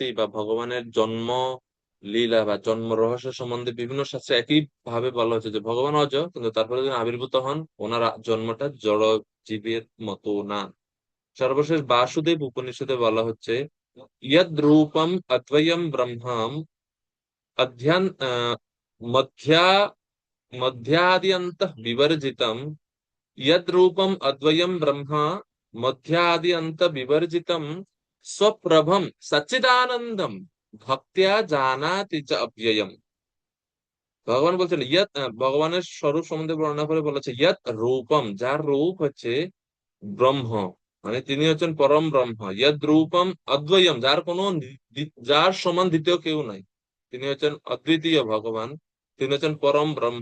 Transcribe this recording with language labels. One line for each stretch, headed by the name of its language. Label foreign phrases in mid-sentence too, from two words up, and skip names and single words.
Bangla: বা ভগবানের জন্ম লীলা বা জন্ম রহস্য সম্বন্ধে বিভিন্ন শাস্ত্রে একই ভাবে বলা হচ্ছে যে ভগবান অজ, কিন্তু তারপরে যখন আবির্ভূত হন, ওনার জন্মটা জড় জীবের মতো না। সর্বশেষ বাসুদেব উপনিষদে বলা হচ্ছে,
Sanskrit: ইয়দ রূপম অদ্বয়ম ব্রহ্মাম অধ্যান মধ্যা মধ্যাদ্যন্তঃ বিবর্জিতম, यद रूपम अद्वयम ब्रह्मा मध्यादि अंत विवर्जितम स्वप्रभम सच्चिदानंदम भक्त्या जानाति च अव्ययम।
Bangla: ভগবান বলছেন ইয়ত, ভগবানের স্বরূপ সম্বন্ধে বর্ণনা করে বলেছে,
Sanskrit: ইয়ত রূপম,
Bangla: যার রূপ হচ্ছে ব্রহ্ম, মানে তিনি হচ্ছেন পরম ব্রহ্ম।
Sanskrit: ইয়দ রূপম অদ্বয়ম,
Bangla: যার কোনো যার সমান দ্বিতীয় কেউ নাই, তিনি হচ্ছেন অদ্বিতীয় ভগবান, তিনি হচ্ছেন পরম ব্রহ্ম।